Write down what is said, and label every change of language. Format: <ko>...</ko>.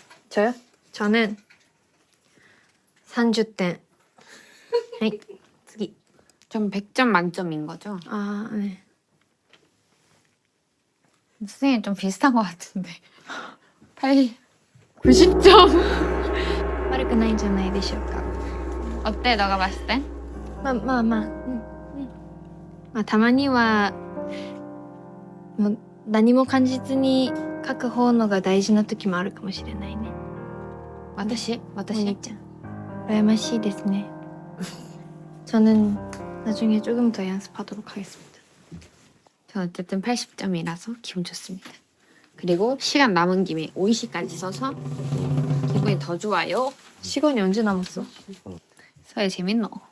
<ko>저요? 저는 30点. 네.</ko> <ja>次.</ja> <ko>좀 100점 만점인 거죠? 아 네. 선생님 좀 비슷한 것 같은데. 90점.</ko> <ja>悪くないんじゃないでしょうか。</ja> <ko>어때 너가 봤을 땐?</ko> <ja>まあ。まあたまにはもう何も感じずに書く方のが大事な時もあるかもしれないね。私? お兄ちゃん羨ましいですね。</ja> <ko>저는 나중에 조금 더 연습하도록 하겠습니다. 전 어쨌든 80점이라서 기분 좋습니다. 그리고 시간 남은 김에 오이시까지 써서 기분이 더 좋아요. 시간이 언제 남았어? 서예 재밌노?</ko>